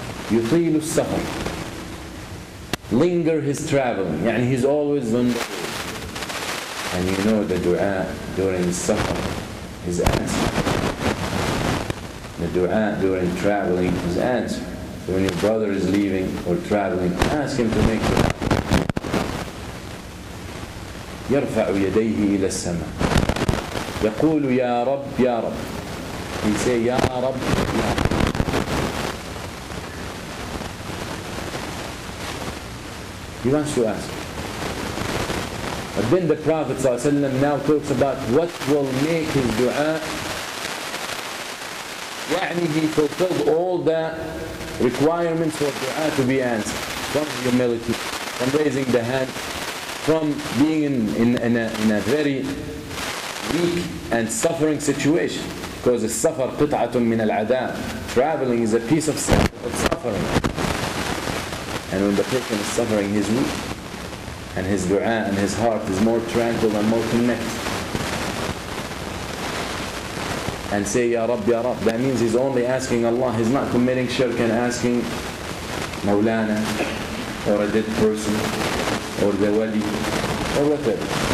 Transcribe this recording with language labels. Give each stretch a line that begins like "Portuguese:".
Arabic: يطيل السفر,
English: linger his traveling, يعني he's always on the road. And you know the dua during the safar is answered. The dua during traveling is answered. So when your brother is leaving or traveling, ask him to make dua.
Arabic: يرفع يديه إلى السماء يقول يا رب يا رب.
English: He say
Arabic: يا رب يا رب.
English: He wants to ask. But then the Prophet ﷺ now talks about what will make his dua. يعني he fulfilled all the requirements for dua to be answered. From humility, from raising the hand, from being in a very weak and suffering situation. Because
Arabic: السفر قطعة من العذاب.
English: Traveling is a piece of suffering. And when the person is suffering, he's weak. And his dua and his heart is more tranquil and more connected. And say, Ya Rab, Ya Rab. That means he's only asking Allah. He's not committing shirk and asking Maulana or a dead person or the wali or whatever.